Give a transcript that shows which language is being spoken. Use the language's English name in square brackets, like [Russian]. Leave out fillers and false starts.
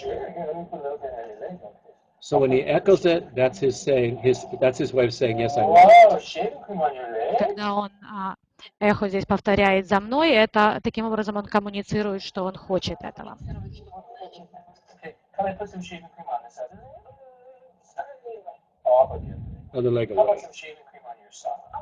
[English] Sure, here, let me put a little bit on your leg. So when he echoes it, that's his way of saying, yes, I want. Wow, shaving cream on your leg? [Russian] Когда он эхо здесь повторяет за мной, это таким образом он коммуницирует, что он хочет этого. [English] Okay, can I put some shaving cream on this other leg? Oh, how about the Other leg How about away. some shaving cream on your sock?